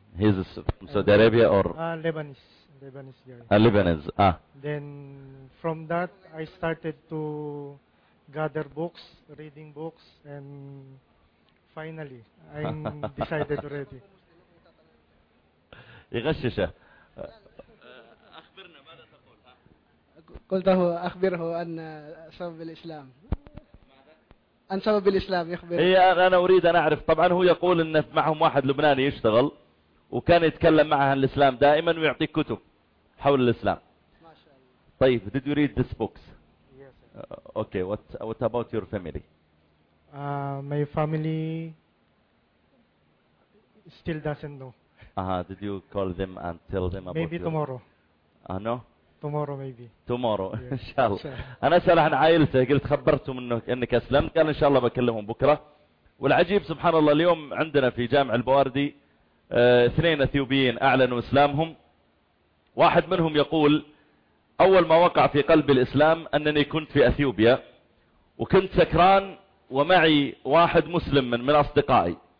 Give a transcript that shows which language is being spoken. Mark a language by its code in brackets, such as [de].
[en] He's from Saudi Arabia or Lebanese. Then from that I started to gather books, reading books, and finally I'm decided already. [ar] يغششه. أخبرنا ماذا تقول؟ قلته أخبره أن سبب الإسلام. ماذا؟ أن سبب الإسلام يخبره. إيه، أنا أريد أن أعرف. طبعا هو يقول أن معهم واحد لبناني يشتغل وكان يتكلم معه عن الإسلام دائما ويعطيك كتب حول الإسلام. ما شاء الله. طيب، [en] did you read this books؟ Yes. Okay. What about your family? My family still doesn't know. Did you call them and tell them about maybe you? Tomorrow. No? Tomorrow maybe. Tomorrow. Yes. [ar] إن شاء الله. أنا سألت عن عائلته، قلت خبرتهم أنك أسلمت، قال إن شاء الله بكلمهم بكرة. والعجيب سبحان الله، اليوم عندنا في جامع البواردي 2 أثيوبيين أعلنوا إسلامهم. واحد منهم يقول أول ما وقع في قلبي الإسلام أنني كنت في أثيوبيا وكنت سكران ومعي واحد مسلم من أصدقائي.